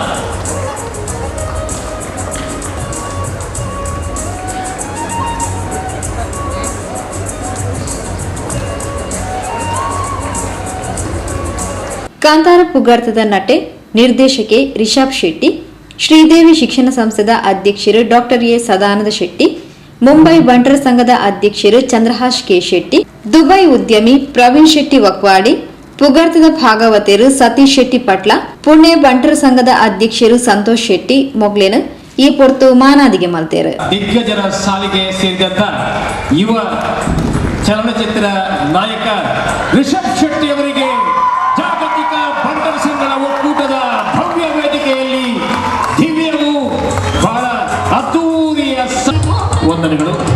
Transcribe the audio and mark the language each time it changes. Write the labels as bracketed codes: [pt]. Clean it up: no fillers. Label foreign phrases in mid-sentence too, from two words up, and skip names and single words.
[tcy] ಕಾಂತಾರ ಪುಗಾರ್ಥದ ನಟೆ ನಿರ್ದೇಶಕಿ ರಿಷಬ್ ಶೆಟ್ಟಿ, ಶ್ರೀದೇವಿ ಶಿಕ್ಷಣ ಸಂಸ್ಥೆದ ಅಧ್ಯಕ್ಷರು ಡಾಕ್ಟರ್ ಎ ಸದಾನಂದ ಶೆಟ್ಟಿ, ಮುಂಬೈ ಬಂಟರ ಸಂಘದ ಅಧ್ಯಕ್ಷರು ಚಂದ್ರಹಾಸ್ ಕೆ ಶೆಟ್ಟಿ, ದುಬೈ ಉದ್ಯಮಿ ಪ್ರವೀಣ್ ಶೆಟ್ಟಿ ವಕ್ವಾಡಿ, ಪುಗಾರ್ಥದ ಭಾಗವತರು ಸತೀಶ್ ಶೆಟ್ಟಿ ಪಟ್ಲ, ಪುಣೆ ಬಂಟರ ಸಂಘದ ಅಧ್ಯಕ್ಷರು ಸಂತೋಷ್ ಶೆಟ್ಟಿ ಮೊಗ್ಲೇನು ಈ ಪೊರ್ತು ಮಾನಾದಿಗೆ ಮಲ್ತೇರು. [kn] ದಿಗ್ಗಜರ ಸಾಲಿಗೆ ಸೇರಿದಂತ ಯುವ ಚಲನಚಿತ್ರ ನಾಯಕ ರಿಷಬ್ ಶೆಟ್ಟಿ ಅವರಿಗೆ ಜಾಗತಿಕ ಬಂಟರ ಸಂಘದ ಒಕ್ಕೂಟದ ಭವ್ಯ ವೇದಿಕೆಯಲ್ಲಿ ದಿವ್ಯವು ಬಹಳ ಅದ್ದೂರಿಯ ವಂದನೆಗಳು.